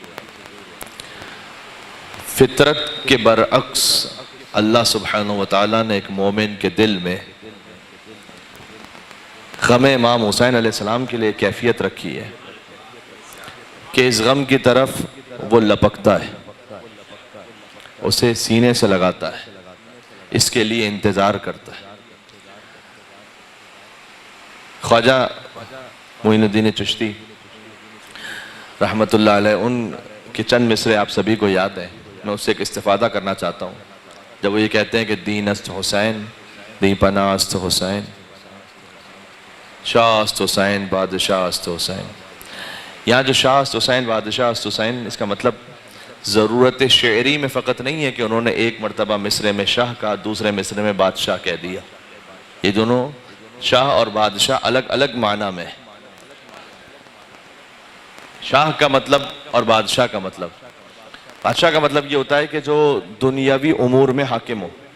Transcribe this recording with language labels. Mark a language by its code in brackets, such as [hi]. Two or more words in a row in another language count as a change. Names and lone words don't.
[ur] فطرت کے برعکس اللہ سبحانہ وتعالیٰ نے ایک مومن کے دل میں غم امام حسین علیہ السلام کے لیے کیفیت رکھی ہے کہ اس غم کی طرف وہ لپکتا ہے اسے سینے سے لگاتا ہے اس کے لیے انتظار کرتا ہے خواجہ معین الدین چشتی رحمت اللہ علیہ ان کے چند مصرے آپ سبھی کو یاد ہیں میں اس سے ایک استفادہ کرنا چاہتا ہوں جب وہ یہ کہتے ہیں کہ [fa] دین است حسین دی پناہ است حسین شاہ است حسین بادشاہ است حسین [ur] یہاں جو [fa] شاہ است حسین بادشاہ است حسین [ur] اس کا مطلب ضرورت شعری میں فقط نہیں ہے کہ انہوں نے ایک مرتبہ مصرے میں شاہ کہا دوسرے مصرے میں بادشاہ کہہ دیا یہ دونوں شاہ اور بادشاہ الگ الگ معنی میں شاہ کا مطلب اور بادشاہ کا مطلب بادشاہ کا مطلب یہ ہوتا ہے کہ جو دنیاوی امور میں حاکم ہو